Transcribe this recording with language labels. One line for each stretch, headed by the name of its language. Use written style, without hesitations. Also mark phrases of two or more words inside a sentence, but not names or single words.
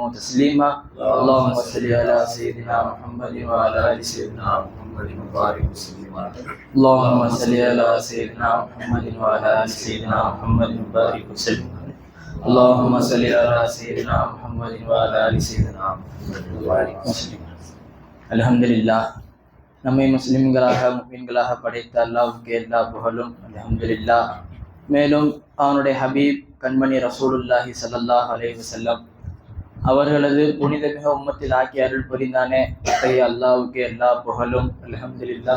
Arabic: تسليما اللهم صل على سيدنا محمد وعلى آل سيدنا محمد وبارك وسلم اللهم صل على سيدنا محمد وعلى آل سيدنا محمد وبارك وسلم اللهم صل على سيدنا محمد وعلى آل سيدنا محمد وبارك وسلم الحمد لله
Tamil: நம்மை முஸ்லிம்களாக முஃமின்களாக படைத்த அல்லாஹ்வுக்கு எல்லா புகழும் அல்ஹம்துலில்லாஹ். மேலும் அவனுடைய ஹபீப் கண்மணி
Arabic: رسول الله صلى الله عليه وسلم
Tamil: அவர்களது புனிதமிக உம்மத்தில் ஆக்கி அருள் புரிந்தானே அத்தகைய அல்லாஹ்வுக்கு எல்லா புகழும் அல்ஹம்துலில்லாஹ்.